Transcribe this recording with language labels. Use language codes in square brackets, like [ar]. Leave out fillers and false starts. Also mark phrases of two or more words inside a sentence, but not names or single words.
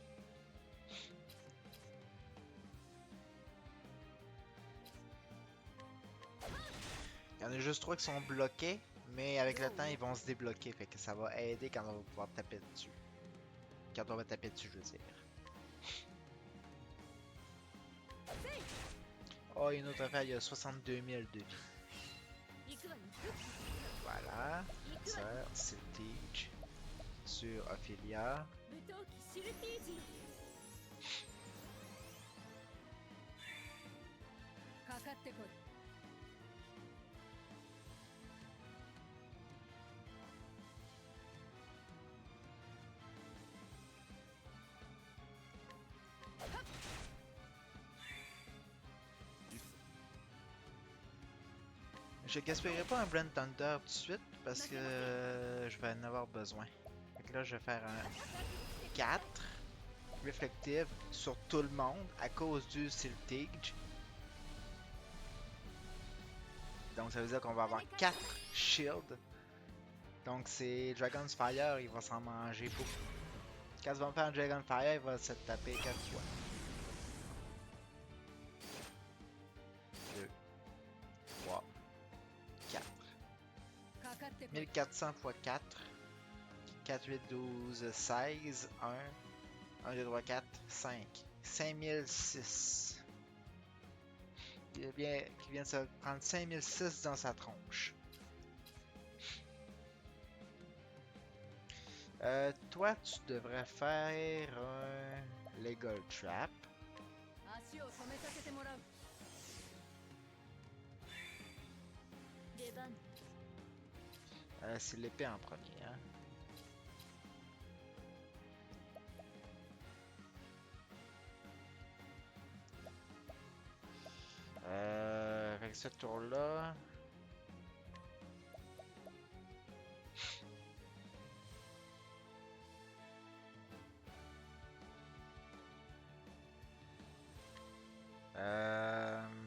[fr] Il y en a juste 3 qui sont bloqués, mais avec le temps, ils vont se débloquer. Fait que ça va aider quand on va pouvoir taper dessus. Quand on va taper dessus, je veux dire. Oh, une autre affaire, il y a 62 000 de vie. [ja] 行くわよ [fr] Voilà. [ja] 行くわ [fr] Ça, [ja] よ [fr] c'est Teach. Sur Ophelia. [ja] 無闘気シルティージよかかってこい行くぞ [fr] Je gaspillerai pas un Brand Thunder tout de suite parce que je vais en avoir besoin. Fait que là, je vais faire un 4 Reflective sur tout le monde à cause du Siltage. Donc ça veut dire qu'on va avoir 4 shields. Donc c'est Dragon's Fire, il va s'en manger beaucoup. Quand il va me faire un Dragon's Fire, il va se taper 4 fois. 2, 3, 4. [ja] かかってこい [fr] 1400 x 4. 4, 8, 12, 16, 1. 1, 2, 3, 4, 5. 5006. Qui vient de se prendre 5006 dans sa tronche. Toi, tu devrais faire un Legal Trap. [ja] 足を止めさせてもらう。出番。 [fr] C'est l'épée en premier, hein. Avec ce tour-là. Euh...